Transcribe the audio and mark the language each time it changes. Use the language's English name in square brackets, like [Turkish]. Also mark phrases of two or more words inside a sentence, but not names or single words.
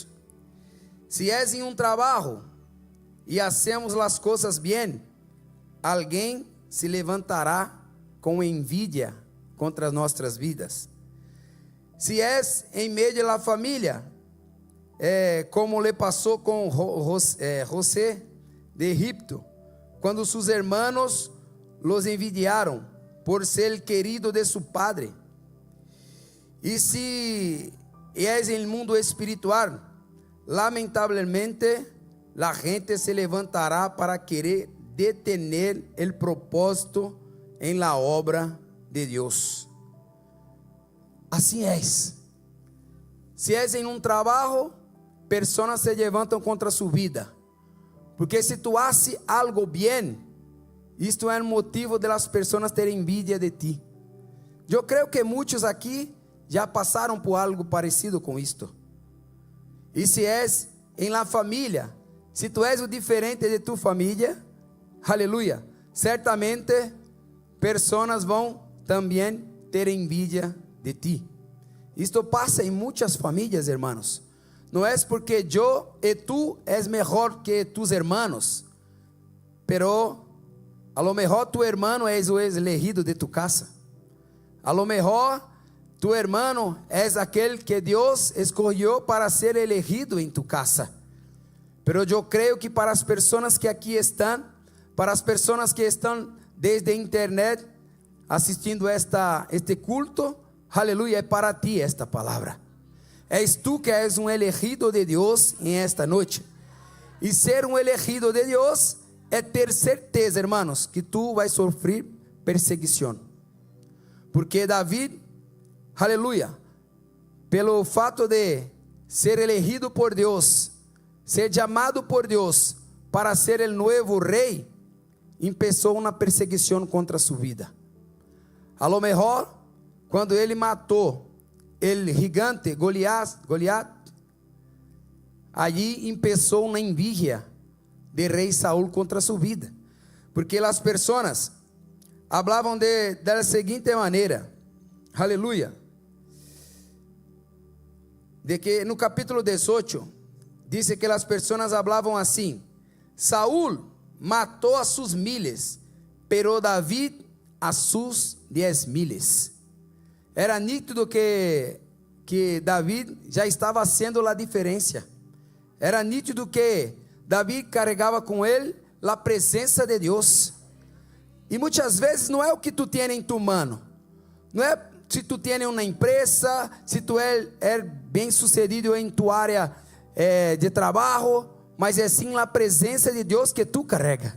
[Portuguese] Se és em um trabalho e hacemos as coisas bem, alguém se levantará com envidia contra nossas vidas. Se és em meio da família, como lhe passou com José de Egipto, quando seus [Spanish] hermanos los [Portuguese] envidiaram por ser querido de seu padre. E se és em mundo espiritual, lamentavelmente, a gente se levantará para querer [Spanish] detener el propósito en la obra de Dios. [Portuguese] Assim es. Se és em um trabalho, pessoas se levantam contra sua vida, porque se tu haces algo bem, isto é um motivo de las pessoas terem envidia de ti. Eu creio que muitos aqui já passaram por algo parecido com isto. E se és em la família, se tu és o diferente de tu família, aleluia, certamente pessoas vão também ter envidia de ti. Isto passa em muitas famílias, hermanos. Não é porque eu e tu és melhor que [Spanish] tus hermanos, pero a lo mejor tu hermano [Portuguese] és o elegido de tu casa. [Spanish] A lo mejor tu hermano [Portuguese] és aquele que Deus escolheu para ser elegido em tu casa. Pero eu creio que para as pessoas que aqui estão, para as pessoas que estão desde a internet assistindo este culto, aleluia, é para ti esta palavra. És tu que és um elegido de Deus em esta noite. E ser um elegido de Deus é ter certeza, hermanos, que tu vais sofrer perseguição. Porque David, aleluia, pelo fato de ser elegido por Deus, ser chamado por Deus para ser o novo rei, começou uma perseguição contra sua vida. [Spanish] A lo mejor, [Portuguese] quando ele matou o gigante Goliat, allí começou uma envidia de rei Saúl contra sua vida, porque as pessoas falavam da seguinte maneira, aleluia, de que no capítulo 18 dice que as pessoas hablavam assim: [Spanish] Saúl matou a sus miles, pero David a sus 10 miles. [Portuguese] Era nítido que David já estava sendo a diferença. Era nítido que David carregava com ele a presença de Deus. E muitas vezes não é o que tu tens em tu mano, não é se tu tens uma empresa, se tu é bem sucedido em tua área de trabalho, mas é sim a presença de Deus que tu carrega.